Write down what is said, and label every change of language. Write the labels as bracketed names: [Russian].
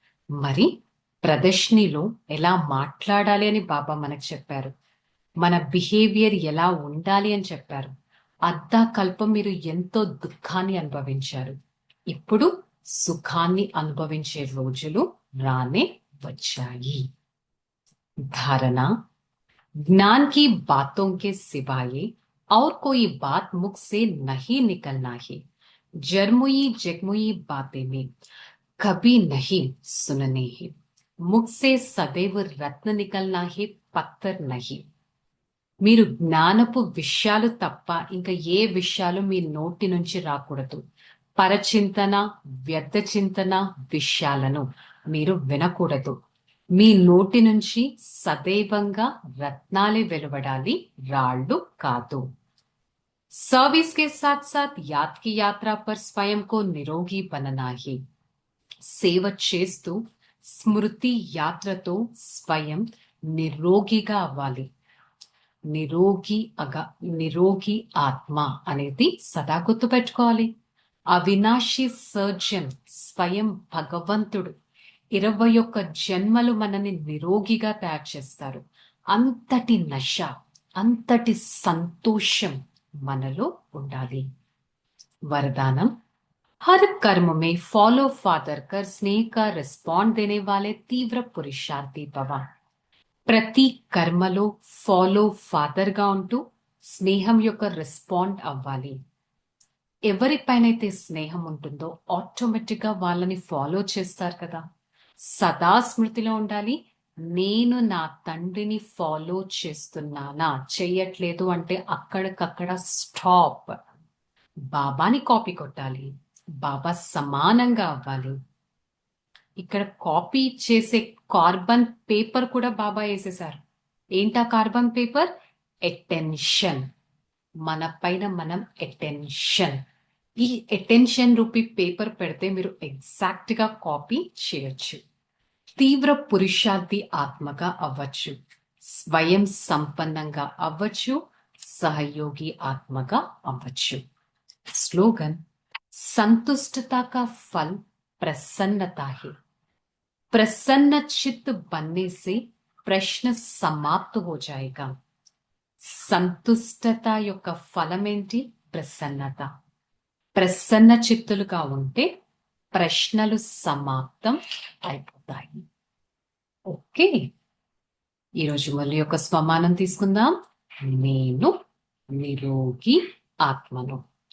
[Telugu] మరి ప్రదర్శనలో ఎలా మాట్లాడాలి అని బాబా మనకు చెప్పారు. మన బిహేవియర్ ఎలా ఉండాలి అని చెప్పారు. అర్ధకల్పం మీరు ఎంతో దుఃఖాన్ని అనుభవించారు. ఇప్పుడు సుఖాన్ని అనుభవించే రోజులు రానే వచ్చాయి. [Hindi] धारणा, ज्ञान की बातों के सिवाय और कोई बात मुख से नहीं निकलना है. जरमुई जगमुई बातें में कभी नहीं सुनने हैं. मुख से सदैव रत्न निकलना है, पत्थर नहीं. [Telugu] మీరు జ్ఞానపు విషయాలు తప్ప ఇంకా ఏ విషయాలు మీ నోటి నుంచి రాకూడదు. పరచింతన, వ్యర్థ చింతన విషయాలను మీరు వినకూడదు. మీ నోటి నుంచి సదైవంగా రత్నాలే వెలువడాలి, రాళ్ళు కాదు. [Hindi] सर्विस के साथ साथ याद की यात्रा पर स्वयं को निरोगी बनना ही [Telugu] సేవ చేస్తూ స్మృతి యాత్రతో స్వయం నిరోగిగా అవ్వాలి. నిరోగి నిరోగి ఆత్మ అనేది సదా గుర్తుపెట్టుకోవాలి. అవినాశి సర్జన్ స్వయం భగవంతుడు 21 జన్మలు మనని నిరోగిగా తయారు చేస్తారు. అంతటి నశ, అంతటి సంతోషం మనలో ఉండాలి. [Hindi] वरदानम हर कर्म में फॉलो फादर कर स्नेह का रिस्पॉन्ड देने वाले तीव्र पुरुषार्थी भव. [Telugu] ప్రతి కర్మలో ఫాలో ఫాదర్ గా ఉంటూ స్నేహం యొక్క రెస్పాండ్ అవ్వాలి. ఎవరిపైనైతే స్నేహం ఉంటుందో ఆటోమేటిక్ గా వాళ్ళని ఫాలో చేస్తారు కదా. సదా స్మృతిలో ఉండాలి, నేను నా తండ్రిని ఫాలో చేస్తున్నానా, చెయ్యట్లేదు అంటే అక్కడికక్కడ స్టాప్. బాబాని కాపీ కొట్టాలి, బాబా సమానంగా అవ్వాలి. ఇక్కడ కాపీ చేసే కార్బన్ పేపర్ కూడా బాబా వేసేసారు. ఏంటా కార్బన్ పేపర్? అటెన్షన్. మన పైన మనం అటెన్షన్, ఈ అటెన్షన్ రూపీ పేపర్ పెడితే మీరు ఎగ్జాక్ట్ గా కాపీ చేయొచ్చు. తీవ్ర పురుషార్థి ఆత్మగా అవ్వచ్చు, స్వయం సంపన్నంగా అవ్వచ్చు, సహయోగి ఆత్మగా అవ్వచ్చు. [Hindi] स्लोगन संतुष्टता का फल प्रसन्नता है. प्रसन्न चित्त बनने से प्रश्न समाप्त हो जाएगा. [Telugu] సంతుష్టత యొక్క ఫలం ఏంటి? ప్రసన్నత. ప్రసన్న చిత్తులుగా ఉంటే ప్రశ్నలు సమాప్తం అయిపోతాయి. ఓకే, ఈరోజు మళ్ళీ యొక్క స్వమానం తీసుకుందాం. నేను నిరోగి ఆత్మను.